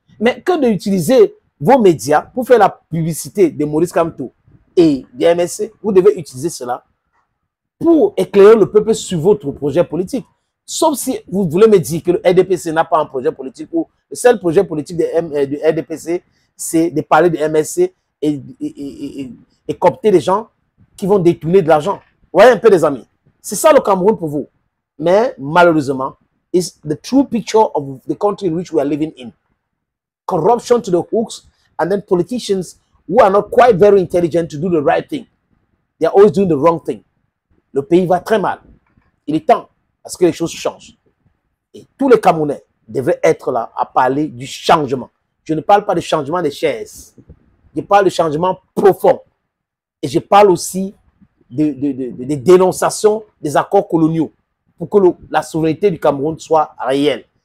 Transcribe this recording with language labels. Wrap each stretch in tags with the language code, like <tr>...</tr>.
<fr>Mais que d'utiliser vos médias pour faire la publicité de Maurice Kamto et du MSC, vous devez utiliser cela pour éclairer le peuple sur votre projet politique. Sauf si vous voulez me dire que le RDPC n'a pas un projet politique ou le seul projet politique du RDPC, c'est de parler du MSC et coopter des gens qui vont détourner de l'argent. Vous voyez un peu, les amis. C'est ça le Cameroun pour vous. Mais malheureusement,</fr> <en>it's the true picture of the country in which we are living in. Corruption to the hooks, and then politicians who are not quite very intelligent to do the right thing. They are always doing the wrong thing.</en> <fr>Le pays va très mal. Il est temps à ce que les choses changent. Et tous les Camerounais devraient être là à parler du changement. Je ne parle pas de changement des chaises. Je parle de changement profond. Et je parle aussi de dénonciation des accords coloniaux pour que la souveraineté du Cameroun soit réelle.</fr>